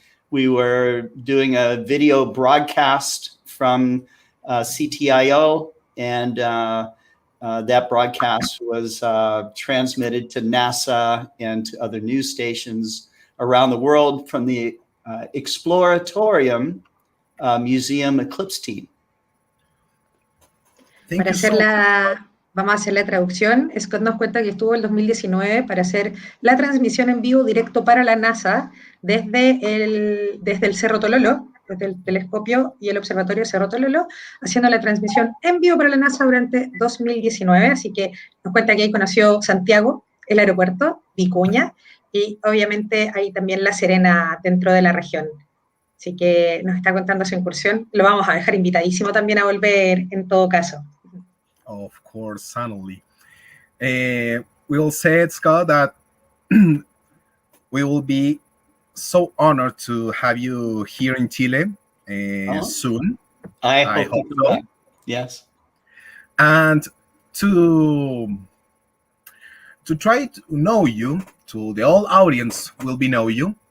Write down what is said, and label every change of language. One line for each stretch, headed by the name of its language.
English: We were doing a video broadcast from CTIO, and that broadcast was transmitted to NASA and to other news stations around the world from the Exploratorium Museum Eclipse Team. Thank you so much.
Spanish: Vamos a hacer la traducción. Scott nos cuenta que estuvo el 2019 para hacer la transmisión en vivo directo para la NASA desde el Cerro Tololo, desde el telescopio y el observatorio Cerro Tololo, haciendo la transmisión en vivo para la NASA durante 2019. Así que nos cuenta que ahí conoció Santiago, el aeropuerto, Vicuña, y obviamente ahí también La Serena dentro de la región. Así que nos está contando su incursión. Lo vamos a dejar invitadísimo también a volver en todo caso.
English: Of course, certainly. We'll say, Scott, that we will be so honored to have you here in Chile soon. I hope so. Yes. And to try to know you, to the whole audience will be know you.